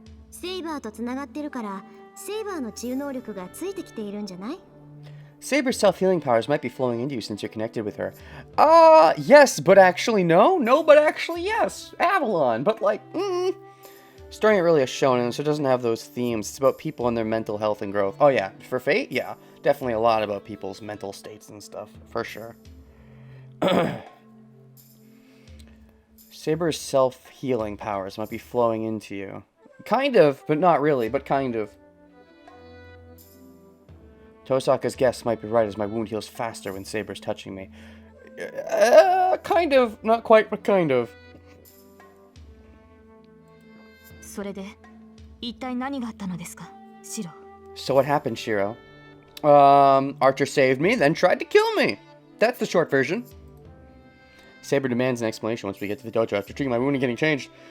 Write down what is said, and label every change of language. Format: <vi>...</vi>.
<ja>セイバーとつながってるからセイバーの治癒能力がついてきているんじゃない？</ja> <en>Saber's self-healing powers might be flowing into you since you're connected with her. Yes, but actually no. No, but actually yes. Avalon, but like, Story ain't really a shonen, so it doesn't have those themes. It's about people and their mental health and growth. Oh yeah, for Fate, yeah. Definitely a lot about people's mental states and stuff, for sure. Saber's self-healing powers might be flowing into you. Kind of, but not really, but kind of. Tosaka's guess might be right as my wound heals faster when Saber's touching me. Kind of. Not quite, but kind of.</en> <ja>それで一体何があったのですか、シロ。</ja> <en>So what happened, Shiro? Archer saved me, then tried to kill me. That's the short version. Saber demands an explanation once we get to the dojo after treating my wound and getting changed.</en>